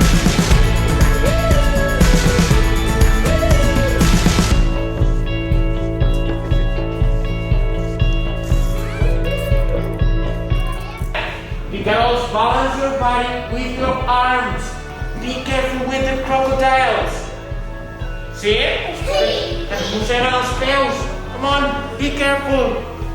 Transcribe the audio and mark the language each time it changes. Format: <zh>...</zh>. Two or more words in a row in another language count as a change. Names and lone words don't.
<en>You girls balance your body with your arms. Be careful with the crocodiles. See it?</en> <ca>Que es mosseguen els peus.</ca> <en>Come on, be careful.</en>